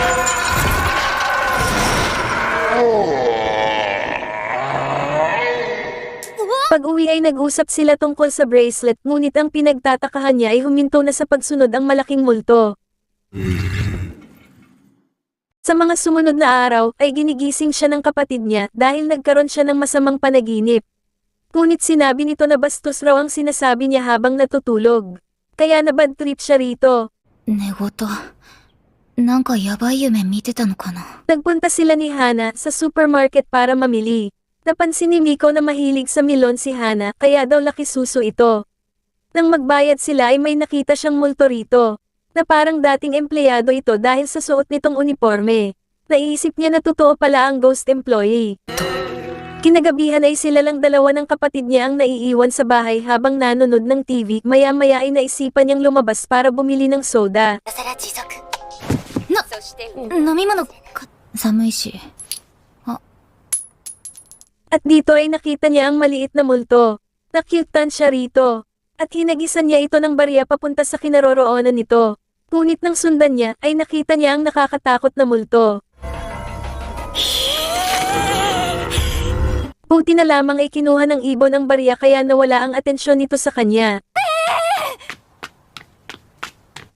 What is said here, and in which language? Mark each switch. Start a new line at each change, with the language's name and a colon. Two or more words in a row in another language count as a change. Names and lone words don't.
Filipino: Pag-uwi ay nag-usap sila tungkol sa bracelet ngunit ang pinagtatakahan niya ay huminto na sa pagsunod ang malaking multo. Sa mga sumunod na araw ay ginigising siya ng kapatid niya dahil nagkaroon siya ng masamang panaginip. Ngunit sinabi nito na bastos raw ang sinasabi niya habang natutulog. Kaya nabad trip siya rito.
Japanese: 寝言。なんかやばい夢見てたのかな。
Filipino: Nagpunta sila ni Hana sa supermarket para mamili. Napansin ni Miko na mahilig sa milon si Hana kaya daw laki suso ito. Nang magbayad sila ay may nakita siyang multo rito. Na parang dating empleyado ito dahil sa suot nitong uniforme. Naisip niya na totoo pala ang
English: ghost employee.
Filipino: Kinagabihan ay sila lang dalawa ng kapatid niya ang naiiwan sa bahay habang nanonood ng TV. Maya-maya ay naisipan niyang lumabas para bumili ng soda.
Japanese: 飲み物か。寒いし。
Filipino: At dito ay nakita niya ang maliit na multo. Nakyutan siya rito. At hinagisan niya ito ng barya papunta sa kinaroroonan nito. Ngunit nang sundan niya ay nakita niya ang nakakatakot na multo. Buti na lamang ay kinuha ng ibon ang barya kaya nawala ang atensyon nito sa kanya.